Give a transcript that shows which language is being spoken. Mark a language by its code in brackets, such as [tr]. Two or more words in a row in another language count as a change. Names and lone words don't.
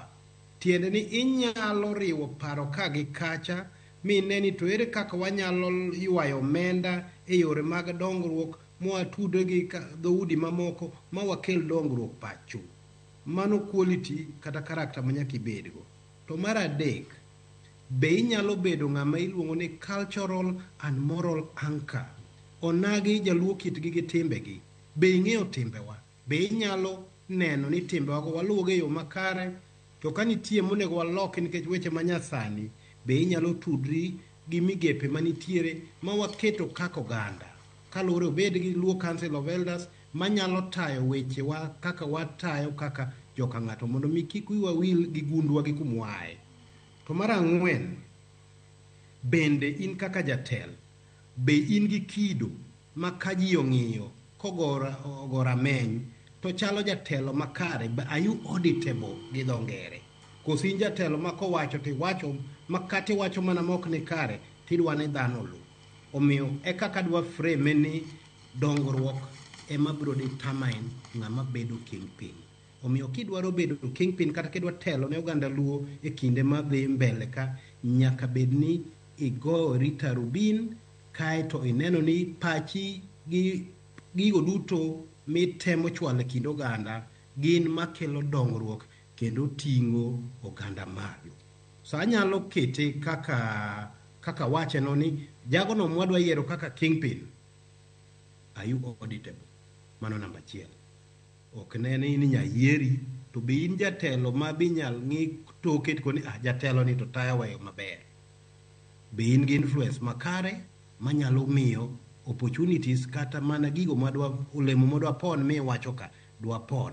[luo] Tiende ni inyalo riwo paro ka gi kacha mine ni to ere kaka wanyalo ywayo omenda e yore mag dongruok mwatude gi dhoudi mamoko ma wakel dongruok pacho. Mano quality kata karakta manyaka ibedgo. To mar adek, be inyalo bedo ng'ama iluongo ni [en] cultural and moral anchor. [luo] Onagi jaluo kitgi gi timbegi. Be ing'eyo timbewa? Be inyalo neno ni timbewa go waluwogi e yo makare? To ka nitie monego waloki nikech weche manyasani, be inyalo tudri gi migepe manitiere ma waketo kaka oganda. Kaluwore obed gi Luo Council of Elders manyalo tayo wechewa kaka watayo kaka joka ng'ato mondo mi kik wiwa wil gi gundwa gi kumwae. To mar ang'wen, bende in kaka jatel, be in gi kido ma ka ji ong'iyo kogora meny to chalo jatelo makare? [en] Are you auditable [luo] gi dho ngere? Koso in jatelo ma kowacho tiwacho makati wacho mana mok ni kare tidwa ni dhano lu. Omiyo e kaka dwa frame ni dongruok ema biro determine ng'ama bedo kingpin. Omiyo kidwaro bedo kingpin kata kidwa telo ne oganda Luo e kinde madhi mbele ka, nyaka bed ni igori tarubin kaeto ineno ni pachi gi gigo duto mitemo chwalo e kind oganda gin makelo dongruok kendo ting'o oganda malo. So anyalo kete kaka wacheno ni jagono mwadwa yiero kaka kingpin, [en] are you auditable? [luo] Mano namba achiel. Ok nene ni nyayieri to be in jatelo ma binyal ng'i toke koni jatelo ni to tayo wayo maber. Be in gi influence makare manyalo miyo opportunities kata mana gigo madwa olemo madwa pon mi wacho ka dwa pon.